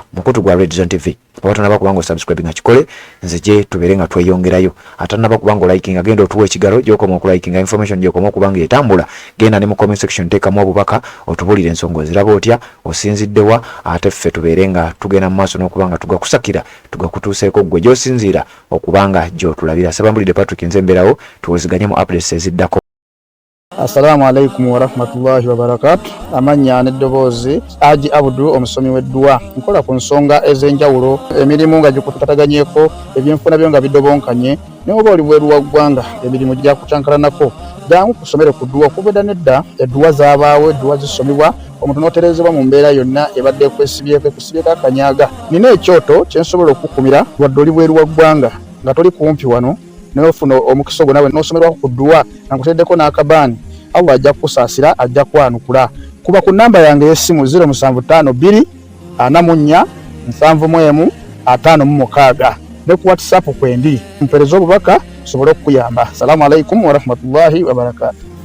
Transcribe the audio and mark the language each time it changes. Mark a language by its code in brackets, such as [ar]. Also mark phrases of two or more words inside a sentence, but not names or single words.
[lg] Mukutu gwa Red Zone TV oba tonaba kubanga osubscribe nga kikole nze gye tubeere nga tweyongerayo ate naba kubanga olikinga genda otuwa ekigalo gy'okoma okulikinga information gy'okoma okubanga etambula genda ne mu [en] comment section [lg] teekamu obubaka otubulire ensonga oziraba otya osinziddewa ate ffe tubeere nga tugenda mu maaso n'okuba nga tugakusakira tugakutuuseeko gwe gy'osinziira okubanga gy'otulabira. Sabambulidde Patrick nze mbeerawo tuweziganye mu updates eziddako. [ar] السلام عليكم ورحمة الله وبركاته. [lg] Amanya n'eddoboozi Haji Abdul omusomi w'edduwa nkola ku nsonga ez'enjawulo emirimu nga gikutataganyeko ebyenfuna byo nga bidobonkanye ne oba oli bweru wa ggwanga emirimu gya kucankalanako jangu kusomere ku dduwa okuvudda nedda edduwa zaabaawo edduwa zisomibwa omuntu n'oterezebwa mu mbeera yonna ebadde ekusibyeko akanyaaga. Nina ekyoto kye nsobola okukumira wadde oli bweru wa ggwanga nga toli kumpi wano n'ofuna omukisa ogwo nawe n'osomerwako ku dduwa nga nkuteddeko n'akabaani Allah ajja kusaasira ajja kwanukula. Kuba ku namba yange y'essimu 0752 44 71 56 ne ku WhatsApp kwendi mpereza obubaka sobole okuyamba. [ar] السلام عليكم ورحمة الله وبركاته.